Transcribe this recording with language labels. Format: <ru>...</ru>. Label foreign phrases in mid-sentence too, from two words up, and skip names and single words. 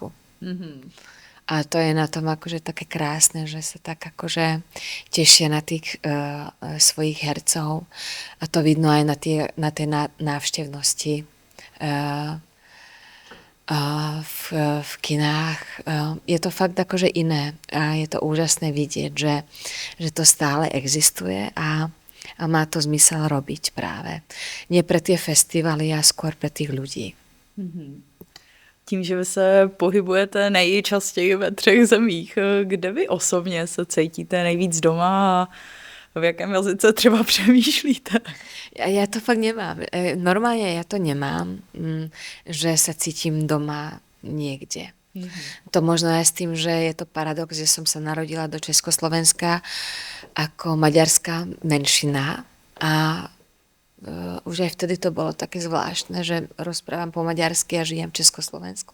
<sk>A to je na tom akože také krásne, že sa tak akože tešia na tých svojich hercov a to vidno aj na tej návštevnosti v kinách. Je to fakt akože iné a je to úžasné vidieť, že to stále existuje a má to zmysel robiť práve. Nie pre tie festivaly, a skôr pre tých ľudí.</sk> <cs>Tím, že vy se pohybujete nejčastěji ve 3 zemích, kde vy osobně se cítíte nejvíc doma a v jakém jazyce třeba přemýšlíte?</cs> <sk>Ja to fakt nemám. Normálne ja to nemám, že sa cítim doma niekde. To možno aj s tým, že je to paradox, že som sa narodila do Československa ako maďarská menšina a už aj vtedy to bolo také zvláštne, že rozprávam po maďarsky a žijem v Československu.</sk>